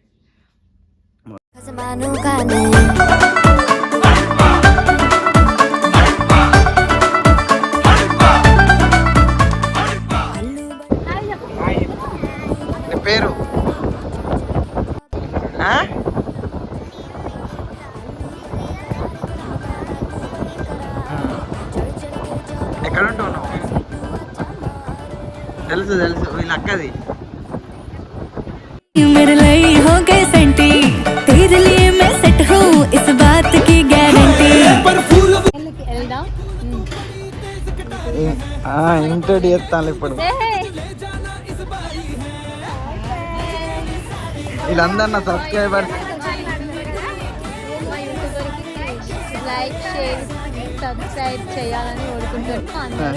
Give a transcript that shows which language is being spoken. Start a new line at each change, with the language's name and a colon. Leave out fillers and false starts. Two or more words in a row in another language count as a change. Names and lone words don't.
Telugu: పేరు ఎక్కడ ఉంటావు? తెలుసు వీళ్ళ అక్కది.
Hindi: मेरे लिए हो गए सेंटी, तेरे लिए मैं सेट हूँ, इस बात की गारंटी.
Telugu: ఇంటర్వ్యూ చేస్తాను ఇప్పుడు. వీళ్ళందరూ నా సబ్స్క్రైబర్స్.
English: like share subscribe
Telugu: చేయాలని కోరుకుంటున్నాను.